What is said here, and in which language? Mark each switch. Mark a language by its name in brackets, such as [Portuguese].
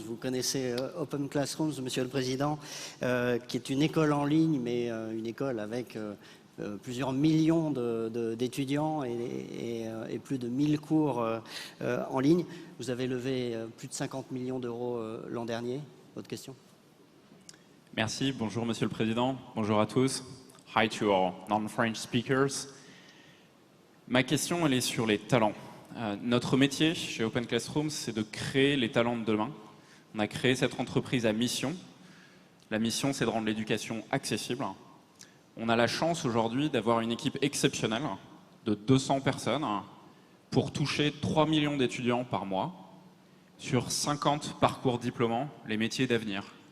[French] Vous connaissez Openclassrooms, Monsieur le Président, qui est une école en ligne, mais une école avec plusieurs millions d'étudiants et plus de 1000 cours en ligne. Vous avez levé plus de 50 millions d'euros l'an dernier. Votre question? Merci. Bonjour, Monsieur le Président. Bonjour à tous. [English] Hi to our non-French speakers. [French] Ma question, elle est sur les talents. Notre métier chez Openclassrooms, c'est de créer les talents de demain. On a créé cette entreprise à mission. La mission, c'est de rendre l'éducation accessible. On a la chance aujourd'hui d'avoir une équipe exceptionnelle de 200 personnes pour toucher 3 millions d'étudiants par mois sur 50 parcours diplômants, les métiers d'avenir.